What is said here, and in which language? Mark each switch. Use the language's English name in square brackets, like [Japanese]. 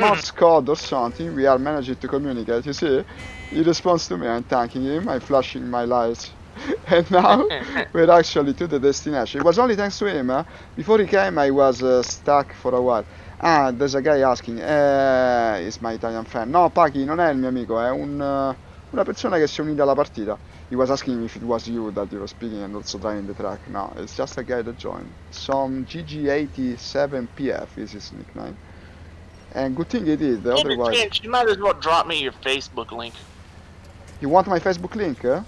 [English] Morse code or something, we are managing to communicate. You see, he responds to me, I'm thanking him, I'm flashing my lights, and now we're actually to the destination. It was only thanks to him. Before he came, I was stuck for a while. Ah, there's a guy asking, is my Italian friend? [Italian] No, Paki, non è il mio amico, è una persona che si è unita alla partita. [English] He was asking me if it was you that you were speaking and also driving the truck. No, it's just a guy that joined. Some GG87PF is his nickname. And good thing he did, otherwise... Chance, you might as well drop me your Facebook link. You want my Facebook link?